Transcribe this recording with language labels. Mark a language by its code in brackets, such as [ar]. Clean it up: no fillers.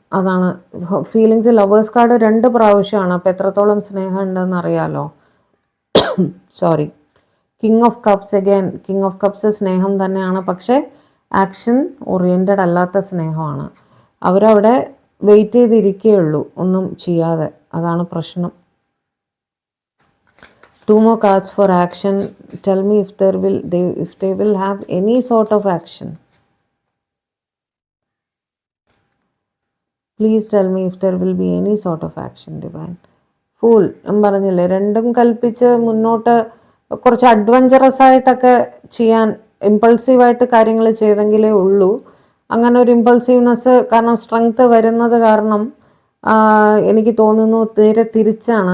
[ml] അതാണ് feelings. Lovers card 2 പ്രാവശ്യമാണ്. അപ്പോൾ എത്രത്തോളം സ്നേഹം ഉണ്ടെന്ന് അറിയാലോ. Sorry, king of cups. Again king of cups സ്നേഹം തന്നെയാണ്, പക്ഷേ ആക്ഷൻ ഓറിയൻറ്റഡ് അല്ലാത്ത സ്നേഹമാണ്. അവരവിടെ വെയിറ്റ് ചെയ്തിരിക്കുകയുള്ളൂ, ഒന്നും ചെയ്യാതെ. അതാണ് പ്രശ്നം. [en] 2 more cards for action. Tell me if they will have any sort of action. Please tell me if there will be any sort of action divine. [ml] Fool പറഞ്ഞില്ലേ, രണ്ടും കൽപ്പിച്ച് മുന്നോട്ട് കുറച്ച് അഡ്വഞ്ചറസ് ആയിട്ടൊക്കെ ചെയ്യാൻ, ഇമ്പൾസീവായിട്ട് കാര്യങ്ങൾ ചെയ്തെങ്കിലേ ഉള്ളൂ. അങ്ങനെ ഒരു ഇമ്പൾസീവ്നെസ് കാരണം സ്ട്രെങ്ത് വരുന്നത് കാരണം എനിക്ക് തോന്നുന്നു നേരെ തിരിച്ചാണ്.